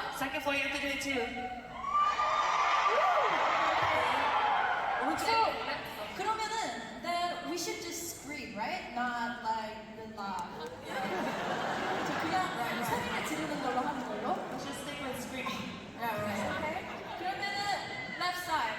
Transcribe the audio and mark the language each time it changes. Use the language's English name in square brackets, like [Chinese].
[English] Second floor, you have to do it too. [Korean] 오른쪽. 그러면은 [English] then we should just scream, right? Not like the laugh. [Korean] 그냥 소리를 지르는 걸로 하는 걸로. [English] Let's just stick with screaming. Yeah, right. Okay. [Korean] 그러면은 [English] left side.